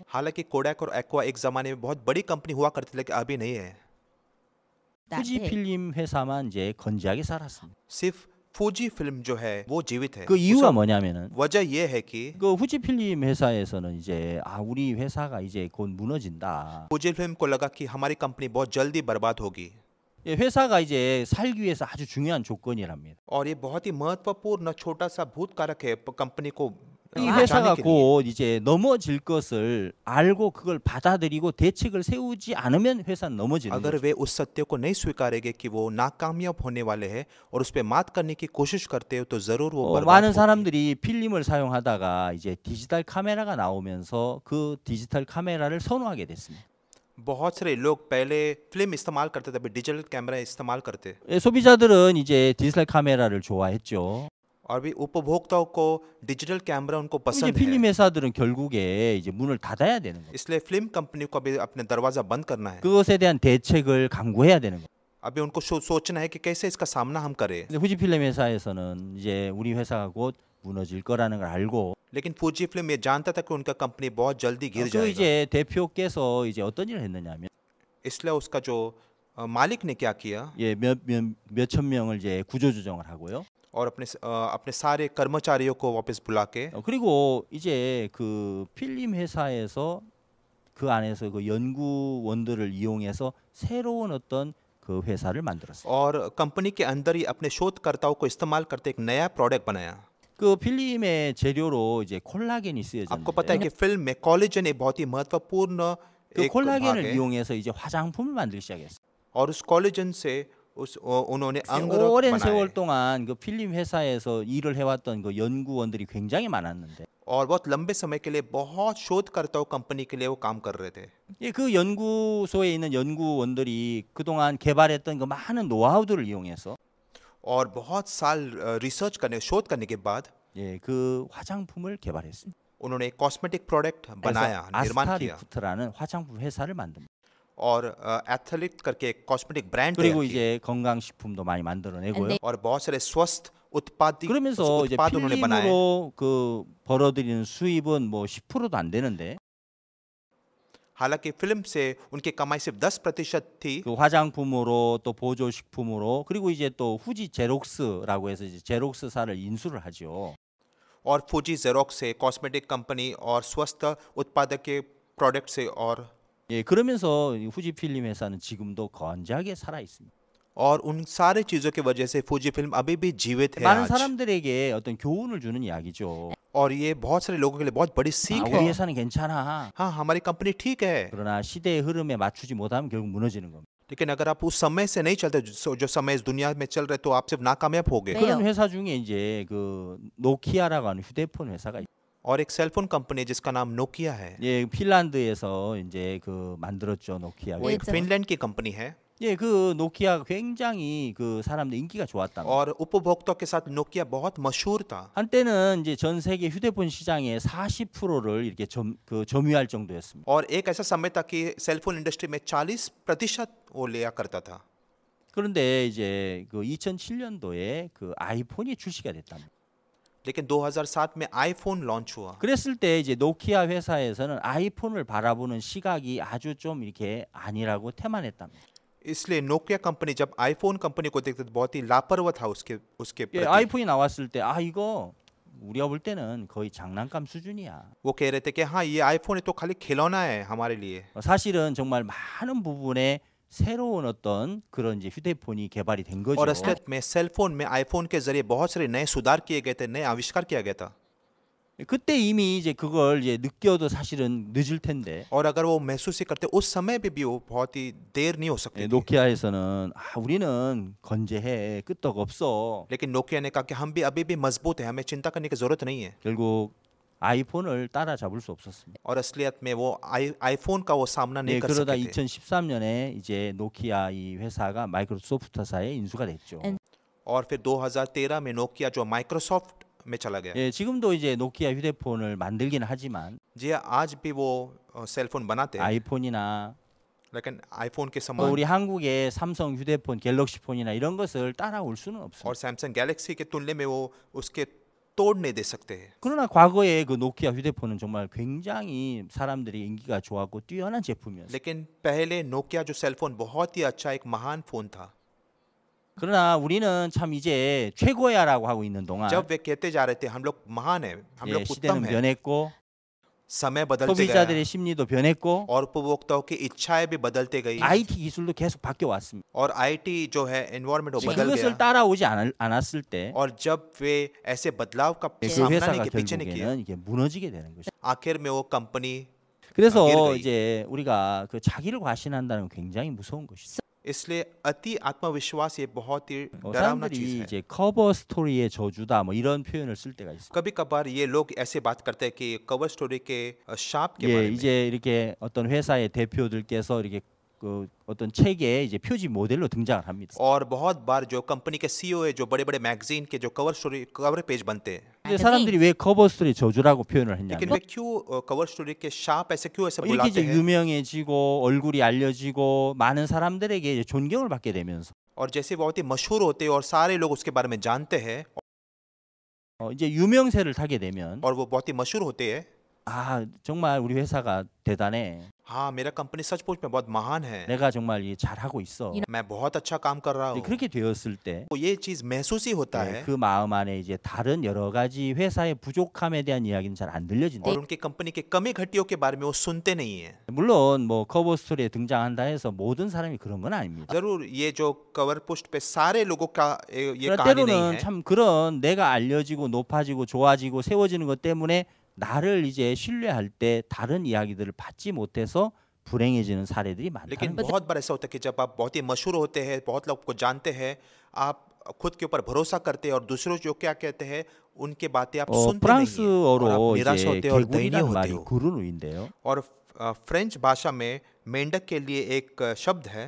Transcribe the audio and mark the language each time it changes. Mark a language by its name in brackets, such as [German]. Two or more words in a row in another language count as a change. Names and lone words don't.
[Hindi] हालांकि कोडैक और एक्वा एक जमाने में बहुत बड़ी कंपनी हुआ करती थी लेकिन अभी नहीं है। that [Korean] 후지 big. 필름 회사만 이제 건재하게 살았습니다. [Hindi] सिर्फ फूजी फिल्म जो है वो जीवित है। [Korean] 그 이유가 [Hindi] उसका [Korean] 뭐냐면은 [Hindi] वजह ये है कि [Korean] 그 후지 필름 회사에서는 이제 우리 회사가 이제 곧 무너진다. [Hindi] फूजी फिल्म को लगा कि हमारी कंपनी बहुत जल्दी बर्बाद होगी [Korean] 예, 회사가 이제 살기 위해서 아주 중요한 조건이랍니다. [Hindi] और ये बहुत ही महत्वपूर्ण छोटा सा भूत कारक है कंपनी को [Korean] 이 [Hindi] बचाने [Korean] 회사가 [Hindi] के लिए। [Korean] 곧 이제 넘어질 것을 알고 그걸 받아들이고 대책을 세우지 않으면 회사는 넘어지는 [Hindi] अगर [Korean] 거죠. [Hindi] वे उस सत्य को नहीं स्वीकारेंगे कि वो नाकामयाब होने वाले हैं और उस पर मात करने की कोशिश करते हो तो जरूर वो बर्बाद [Korean] 많은 [Hindi] होगी। [Korean] 사람들이 필름을 사용하다가 이제 디지털 카메라가 나오면서 그 디지털 카메라를 선호하게 됐습니다. [Hindi] बहुत सारे लोग पहले फिल्म इस्तेमाल करते थे अभी [English] digital camera [Hindi] इस्तेमाल करते [Korean] 예, 소비자들은 이제 디지털 카메라를 좋아했죠. [Hindi] और भी उपभोक्ताओं को [English] digital camera [Hindi] उनको [Korean] 이제 [Hindi] पसंद [Korean] 필름 [Hindi] है। [Korean] 회사들은 결국에 이제 문을 닫아야 되는 거예요. [Hindi] इसलिए फिल्म कंपनी को अभी अपने दरवाजा बंद करना है। [Korean] 그것에 대한 대책을 강구해야 되는 거예요. [Hindi] अभी उनको सोचना है कि कैसे इसका सामना हम करें। [Korean] 근데 후지 필름 회사에서는 이제 우리 회사가 곧 무너질 거라는 걸 알고 [Hindi] लेकिन फूजी फिल्म ये जानता था कि उनका कंपनी बहुत जल्दी गिर [Korean] 그 [Hindi] जाएगा। [Korean] 이제 대표께서 이제 어떤 일을 했느냐면 [Hindi] इसलिए उसका जो मालिक ने क्या किया [Korean] 예, 몇천 명을 이제 구조조정을 하고요. [Hindi] और अपने सारे कर्मचारियों को वापस बुला के [Korean] 그리고 이제 그 필름 회사에서 그 안에서 그 연구원들을 이용해서 새로운 어떤 그 회사를 만들었어요. [Hindi] और कंपनी के अंदर ही अपने शोधकर्ताओं को इस्तेमाल करते एक नया प्रोडक्ट बनाया। [Korean] 그 필름의 재료로 이제 콜라겐이 [Hindi] आपको पता है [Korean] 쓰여졌는데 [Hindi] कि फिल्म में कोलेजन एक बहुत ही महत्वपूर्ण [Korean] 그 [Hindi] एक भाग [Korean] 콜라겐을 [Hindi] है [Korean] 이용해서 이제 화장품을 만들기 시작했어요. [Hindi] और उस कोलेजन से उन्होंने अंग [Korean] 오랜 세월 [Hindi] बनाए [Korean] 동안 그 필름 회사에서 일을 해왔던 그 연구원들이 굉장히 많았는데 [Hindi] और बहुत लंबे समय के लिए बहुत शोधकर्ताओं कंपनी के लिए वो काम कर रहे थे। [Korean] 예, 그 연구소에 있는 연구원들이 그동안 개발했던 그 많은 노하우들을 이용해서 [Hindi] और बहुत साल रिसर्च करने शोध करने के बाद [Korean] 예, 그 화장품을 개발했습니다. [Hindi] उन्होंने एक [English] cosmetic product [Hindi] बनाया निर्माण किया [Korean] 아스타리프트라는 화장품 회사를 만듭니다. [Hindi] और एथलीट करके एक [English] cosmetic brand [Korean] 그리고 [Hindi] तैयार की [Korean] 이제 건강식품도 많이 만들어내고요. [Hindi] और बहुत सारे स्वस्थ [Korean] 그러면서 이제 [Hindi] उत्पाद उन्होंने बनाए [Korean] 필름으로 그 벌어들이는 수입은 뭐 10%도 안 되는데 [Hindi] हालांकि फिल्म से उनकी कमाई सिर्फ 10% थी [Korean] 그 화장품으로 또 보조식품으로 그리고 이제 또 후지 제록스라고 해서 이제 제록스사를 인수를 하죠. [Hindi] और फूजी जेरोक्स से [English] cosmetic company [Hindi] और स्वस्थ उत्पादक के प्रोडक्ट से और [Korean] 예, 그러면서 이 후지 필름 회사는 지금도 건재하게 살아 있습니다. [Hindi] और उन सारे चीजों की वजह से फूजी फिल्म अभी भी जीवित है [Korean] 많은 [Hindi] आज [Korean] 사람들에게 어떤 교훈을 주는 이야기죠. [Hindi] और ये बहुत सारे लोगों के लिए बहुत बड़ी [Korean] 아, [Hindi] सीख [Korean] 우리 [Hindi] है। [Korean] 회사는 괜찮아. [Hindi] हाँ हमारी कंपनी ठीक है [Korean] 그러나 시대의 흐름에 맞추지 못하면 결국 무너지는 겁니다. [Hindi] लेकिन अगर आप उस समय से नहीं चलते जो समय इस दुनिया में चल रहे तो आप सिर्फ नाकामयाब होगे। [Korean] 네. 그런 회사 중에 이제 그 노키아라고 하는 휴대폰 회사가 있어요. [Hindi] और एक सेलफोन कंपनी है जिसका नाम नोकिया है [Korean] 예, 핀란드에서 이제 그 만들었죠, 노키아. [Hindi] वो एक [Korean] 네, [Hindi] फिनलैंड की कंपनी है [Korean] 예, 그 노키아가 굉장히 그 사람들 인기가 좋았답니다. [Hindi] और उपभोक्ताओं के साथ नोकिया बहुत मशहूर था। [Korean] 한때는 이제 전 세계 휴대폰 시장의 40%를 이렇게 점유할 정도였습니다. [Hindi] और एक ऐसा समय था कि [English] cellphone industry [Hindi] में 40% वो लिया करता था। [Korean] 그런데 이제 그 2007년도에 그 아이폰이 출시가 됐답니다. [Hindi] लेकिन 2007 में आईफोन लॉन्च हुआ [Korean] 그랬을 때 이제 노키아 회사에서는 아이폰을 바라보는 시각이 아주 좀 이렇게 아니라고 태만했답니다. [Hindi] इसलिए नोकिया कंपनी जब आईफोन कंपनी को देखते तो बहुत ही लापरवाह था उसके [Korean] 예, [Hindi] प्रति। [Korean] 아이폰이 나왔을 때 아 이거 우리가 볼 때는 거의 장난감 수준이야. [Hindi] वो कह रहे थे कि हाँ ये आईफोन तो खाली खिलौना है हमारे लिए। [Korean] 사실은 정말 많은 부분에 새로운 어떤 그런 이제 휴대폰이 개발이 된 거죠. [Hindi] और असलियत में सेलफोन में आईफोन के जरिए बहुत सारे नए सुधार किए गए थे, नए आविष्कार किया गया था। [Korean] 그때 이미 이제 그걸 이제 느껴도 사실은 늦을 텐데 [Hindi] और अगर वो महसूस ही करते उस समय भी वो बहुत ही देर नहीं हो सकती थी। [Korean] 노키아에서는 아 우리는 건재해 끄떡 없어. [Hindi] लेकिन नोकिया ने कहा कि हम भी अभी भी मजबूत हैं, हमें चिंता करने की जरूरत नहीं है। [Korean] 결국 아이폰을 따라잡을 수 없었습니다. [Hindi] और असलियत में वो आईफोन का वो सामना नहीं [Korean] 네, [Hindi] कर [Korean] 그러다 [Hindi] सके थे। [Korean] 2013년에 이제 노키아 이 회사가 마이크로소프트사에 인수가 됐죠. [Hindi] और फिर 2013 में नोकिया जो माइक्रोसॉफ्ट में चला गया। [Korean] 예, 지금도 이제 노키아 휴대폰을 만들기는 하지만 [Hindi] जी हाँ, आज भी वो सेलफोन बनाते हैं, [Korean] 아이폰이나 [Hindi] लेकिन आईफोन के [Korean] 또 [Hindi] समान [Korean] 우리 한국의 삼성 휴대폰, 갤럭시폰이나 이런 것을 따라올 수는 없습니다. [Hindi] और सैमसंग गैलेक्सी के तुलने में वो उसके तोड़ नहीं दे सकते। [Korean] 그러나 과거에 그 노키아 휴대폰은 정말 굉장히 사람들이 인기가 좋았고 뛰어난 제품이었어요. [Hindi] लेकिन पहले नोकिया जो सेलफोन बहुत ही अच्छा एक महान फोन था। [Korean] 그러나 우리는 참 이제 최고야라고 하고 있는 동안 [Hindi] जब वे कहते जा रहे थे हम लोग महान है, हम [Korean] 예, [Hindi] लोग उत्तम [Korean] 시대는 [Hindi] है, [Korean] 변했고 [Hindi] समय बदलते [Korean] 소비자들의 [Hindi] गया [Korean] 심리도 변했고 [Hindi] और उपभोक्ताओं की इच्छाएं भी बदलते गई [Korean] IT 기술도 계속 바뀌어 왔습니다. [Hindi] और आईटी जो है एनवायरनमेंट वो बदल [Korean] 그것을 [Hindi] गया। [Korean] 따라오지 않았을 때 [Hindi] और जब वे ऐसे बदलाव का [Korean] 그 [Hindi] सामना नहीं [Korean] 회사가 [Hindi] के पीछे नहीं किया, [Korean] 결국에는 이게 무너지게 되는 것이죠. [Hindi] आखिर में वो कंपनी [Korean] 그래서 아기를 이제 우리가 그 자기를 과신한다는 건 굉장히 무서운 것이죠. [Hindi] इसलिए अति आत्मविश्वास ये बहुत ही डरावना चीज [Korean] 사람들이 [Hindi] है। [Korean] 이제 커버 스토리의 저주다 뭐 이런 표현을 쓸 때가 있어요. [Hindi] कभी कभार ये लोग ऐसे बात करते हैं कि [English] cover story [Hindi] के शाप के [Korean] 예, [Hindi] बारे में। [Korean] 이제 이렇게 어떤 회사의 대표들께서 이렇게 그 어떤 책에 이제 표지 모델로 등장을 합니다. [Hindi] और बहुत बार जो कंपनी के सीईओ है, जो बड़े बड़े मैगजीन के जो [English] cover page [Hindi] बनते हैं, [Korean] 근데 사람들이 왜 커버 스토리 저주라고 표현을 [Hindi] लेकिन [Korean] 했냐면 [Hindi] वे क्यों [English] cover story [Hindi] के शाप ऐसे क्यों ऐसे [Korean] 이렇게 [Hindi] बुलाते [Korean] 이제 [Hindi] हैं? [Korean] 유명해지고 얼굴이 알려지고 많은 사람들에게 이제 존경을 받게 되면서 [Hindi] और जैसे बहुत ही मशहूर होते हैं और सारे लोग उसके बारे में जानते हैं [Korean] 이제 유명세를 타게 되면 [Hindi] और वो बहुत ही मशहूर होते हैं, [Korean] 아 정말 우리 회사가 대단해. [Hindi] हाँ मेरा कंपनी सचमुच में बहुत महान है, [Korean] 내가 정말 이 잘하고 있어. [Hindi] मैं बहुत अच्छा काम कर रहा [Korean] 근데 [Hindi] हूँ, [Korean] 그렇게 되었을 때 [Hindi] तो ये चीज महसूस ही होता [Korean] 네, [Hindi] है [Korean] 그 마음 안에 이제 다른 여러 가지 회사의 부족함에 대한 이야기는 잘 안 들려진다. [Hindi] और उनके कंपनी के कमी घटियों के बारे में वो सुनते नहीं है। [Korean] 물론 뭐 커버 스토리에 등장한다 해서 모든 사람이 그런 건 아닙니다. [Hindi] जरूर ये जो कवर पुष्ट पे सारे लोगों का ये [Korean] 그러나 [Hindi] कहानी नहीं [Korean] 때로는 [Hindi] है, [Korean] 참 그런 내가 알려지고 높아지고 좋아지고 세워지는 것 때문에 나를 이제 신뢰할 때 다른 이야기들을 받지 못해서 불행해지는 사례들이 [Hindi] लेकिन [Korean] 많다는 거죠. [Hindi] बहुत बार ऐसा होता है कि जब आप बहुत ही मशहूर होते हैं, बहुत लोग को जानते हैं, आप खुद के ऊपर भरोसा करते हैं और दूसरों जो क्या कहते हैं उनके बातें आप सुनते नहीं हैं और [Korean] 프랑스어로 [Hindi] आप निराश [Korean] 이제 [Hindi] होते हैं और दयनीय [Korean] 개구리라는 [Hindi] होते [Korean] 말이 [Hindi] हो। [Korean] 구르누인데요. [Hindi] और फ्रेंच भाषा में मेंढक के लिए एक शब्द है